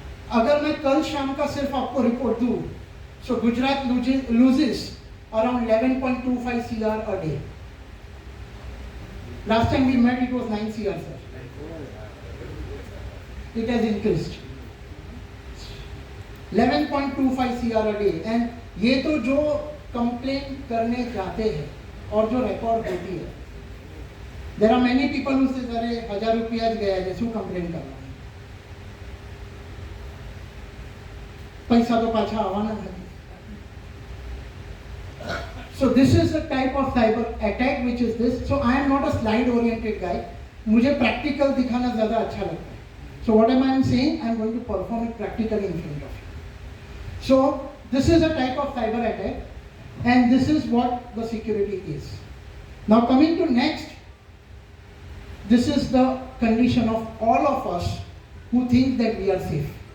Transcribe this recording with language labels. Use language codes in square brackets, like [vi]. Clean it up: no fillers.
[hi] अगर मैं कल शाम का सिर्फ आपको रिपोर्ट दूं, [en] so Gujarat loses around 11.25 CR a day. Last time we met it was 9 CR, sir. It has increased. 11.25 CR a day. [hi] And ये तो जो कंप्लेन करने जाते हैं और जो रिकॉर्ड होती है, [en] there are many people who say [hi] अरे 1000 रुपया गया है जैसे कंप्लेन कर रहा है, पैसा तो पाछा आवाना है. [en] So this is the type of cyber attack which is this. So I am not a slide oriented guy. [hi] मुझे practical दिखाना ज़्यादा अच्छा लगता है. [en] So what am I saying? I am going to perform it practically in front of you. So this is a type of cyber attack, and this is what the security is. Now coming to next, this is the condition of all of us who think that we are safe.